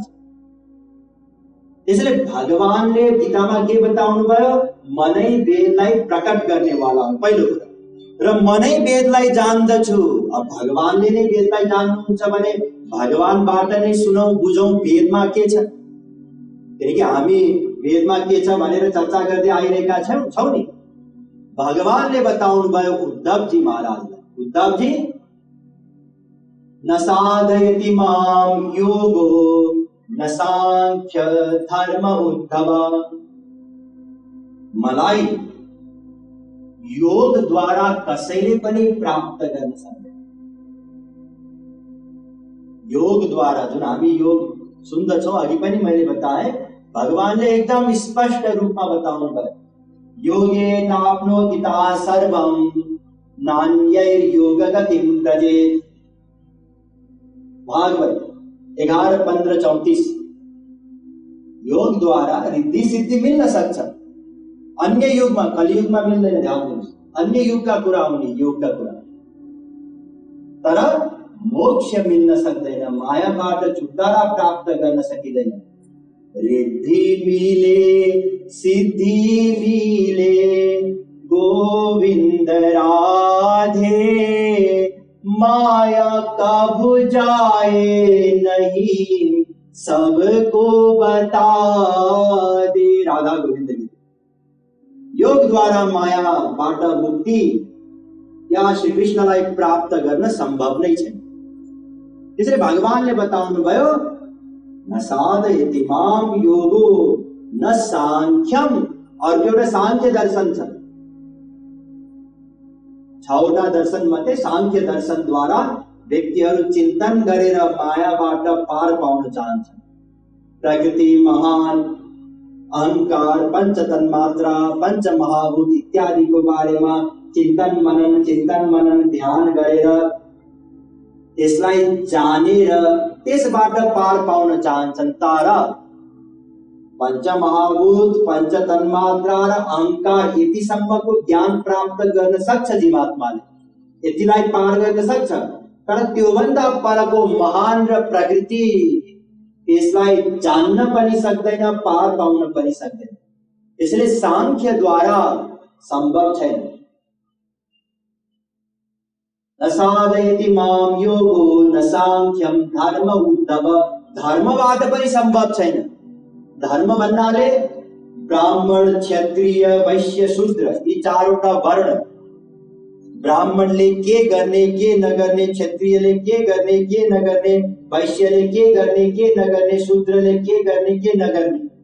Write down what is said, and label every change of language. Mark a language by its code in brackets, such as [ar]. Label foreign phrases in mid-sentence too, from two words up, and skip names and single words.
[ne] त्यसैले भगवानले गीतामा के बताउनु भयो, म नै वेदलाई प्रकट गर्ने वाला हुँ पहिलो कुरा, र म नै वेदलाई जान्दछु। अब भगवानले नै वेदलाई जान्नुहुन्छ भने भगवानबाट नै सुनौं बुझौं वेदमा के छ। किनकि हामी वेदमा के छ भनेर चर्चा गर्दै आइरहेका छौं नि। भगवानले बताउनु भयो उद्धवजी महाराजलाई, [sa] उद्धवजी न साधयति मां योगो न सांख्य धर्म उद्धव। [ne] मलाई योग द्वारा कसैले पनि प्राप्त गर्न सक्दैन। योग द्वारा जुन हामी योग सुन्दछौं, अघि पनि मैले बताए, भगवानले एकदम स्पष्ट रूपमा बताउनु भयो, [sa] योगे नाप्नोति ता सर्वं नान्यैर्योग गतिं व्रजेत्। [ne] भागवत 11:15-34। योग द्वारा रिद्धि सिद्धि मिल्न सक्छ, अन्य युगमा, कलियुगमा मिल्दैन। ध्यान दिनुहोस्, अन्य युगका कुरा हुने, योगका कुरा, तर मोक्ष मिल्न सक्दैन, मायाबाट छुटकारा प्राप्त गर्न सकिँदैन। [hi] रिद्धि मिले सिद्धि मिले गोविंद राधे, माया कब जाए नहीं सबको बता दे। राधा गोविंद गीत। [ne] योग द्वारा मायाबाट मुक्ति या श्री कृष्णलाई प्राप्त गर्न सम्भव नै छैन। त्यसैले भगवानले बताउनु भयो, [sa] न साधयति माम योगो न सांख्यम। [ne] अर्को एउटा सांख्य दर्शन छ। 6वटा दर्शन मध्ये सांख्य दर्शन द्वारा व्यक्तिहरू चिन्तन गरेर मायाबाट पार पाउन चाहन्छन्। प्रकृति, महान, अहंकार, पंच तन्मात्रा, पंच महाभूत इत्यादिको बारेमा चिन्तन मनन ध्यान गरेर त्यसलाई जानेर त्यसबाट पार पाउन चाहन्छन्। तर पंच महाभूत, पंच तन्मात्रा र अहंकार यतिसम्मको ज्ञान प्राप्त गर्न सक्छ जीवात्माले, यतिलाई पार गर्न सक्छ। तर त्योभन्दा परको महान र प्रकृति, त्यसलाई जान्न पनि सक्दैन, पार पाउन पनि सक्दैन। त्यसैले सांख्य द्वारा सम्भव छैन। [sa] न साधयति माम योगो न सांख्यम धर्म उद्धव। [ne] धर्मबाट पनि सम्भव छैन। धर्म भन्नाले ब्राह्मण, क्षत्रिय, वैश्य, शूद्र, यी 4वटा वर्ण। ब्राह्मणले के गर्ने के नगर्ने, क्षत्रियले के गर्ने के नगर्ने, वैश्यले के गर्ने के नगर्ने, शूद्रले के गर्ने के नगर्ने।